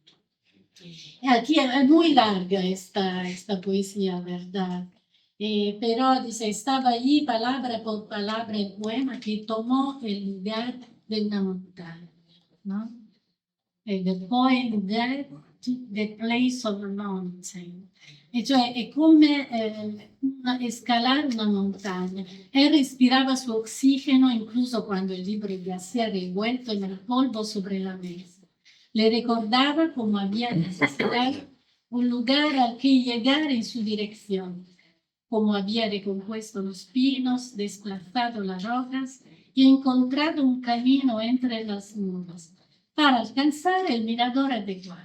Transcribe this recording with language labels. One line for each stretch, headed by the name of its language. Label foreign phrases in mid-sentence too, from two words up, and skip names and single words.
Spanish: Aquí es muy larga esta poesía, ¿verdad? Pero dice, estaba allí palabra por palabra el poema que tomó el lugar de una montaña, ¿no?
English: The poem that took the place of a mountain.
Italian: E cioè è come scalare una montagna.
Spanish: Él respiraba su oxígeno incluso cuando el libro yacía revuelto en el polvo sobre la mesa. Le recordaba cómo había necesitado un lugar al que llegar en su dirección, cómo había recompuesto los pinos, desplazado las rocas y encontrado un camino entre las nubes para alcanzar el mirador adecuado.